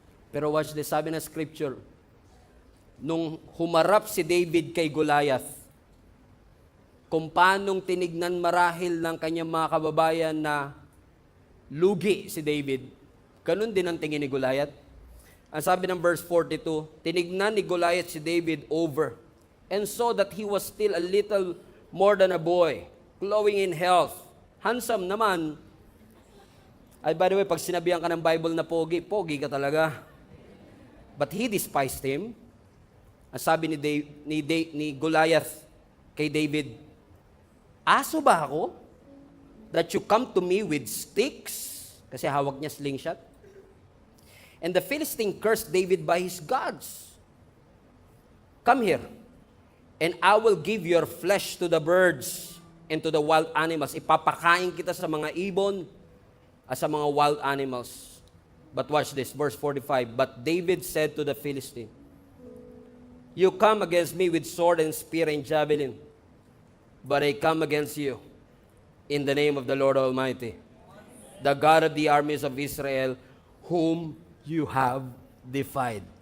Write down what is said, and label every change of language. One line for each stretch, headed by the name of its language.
Filipino: Pero
English: watch this,
Filipino: sabi ng scripture, nung humarap si David kay Goliath, kung paanong tinignan marahil ng kanyang mga kababayan na lugi si David, ganun din ang tingin ni Goliath. Ang sabi ng verse 42, tinignan ni Goliath si David
English: over and saw that he was still a little more than a boy, glowing in health. Handsome naman.
Filipino: Ay,
English: by the way,
Filipino: pag sinabihan ka ng Bible na pogi, pogi ka talaga.
English: But he despised him.
Filipino: Ang sabi ni Goliath kay David, aso ba ako?
English: That you come to me with sticks?
Filipino: Kasi hawak niya slingshot.
English: And the Philistine cursed David by his gods. Come here, and I will give your flesh to the birds and to the wild animals.
Filipino: Ipapakain kita sa mga ibon at sa mga
English: wild animals. But watch this, verse 45. But David said to the Philistine, you come against me with sword and spear and javelin, but I come against you in the name of the Lord Almighty, the God of the armies of Israel, whom you have defied.